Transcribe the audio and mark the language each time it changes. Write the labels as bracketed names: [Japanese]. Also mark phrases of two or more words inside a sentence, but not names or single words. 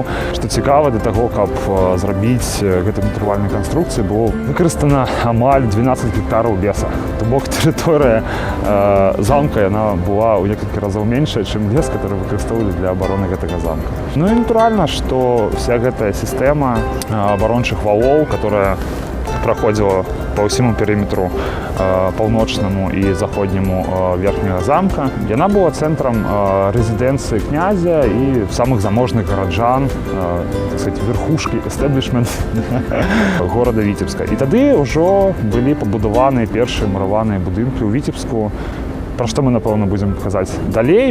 [Belarusian] Што цікава, для таго, каб зрабіць гэтай натуральнай канструкцыі, было выкарыстана амаль 12 гектараў леса. То бок тэрыторыя замка яна была ў некалькі разоў меншая, чым лес, который выкарыстоўвалі для абароны гэтага замка. Ну і натуральна, што вся гэтая сістэма абарончых валоў, [Russian] которая проходила по [Belarusian] ўсяму перыметру паўночнаму і заходняму верхняга замка. Яна была цэнтрам рэзідэнцыі князя і самых заможных гараджан, [Russian] так сказать, [Belarusian] верхушкі, эстаблішмент горада Віцебска. І тады ўжо былі пабудаваны першыя мураваныя будынкі ў Віцебску, пра што мы, напэўна, будзем казаць далей.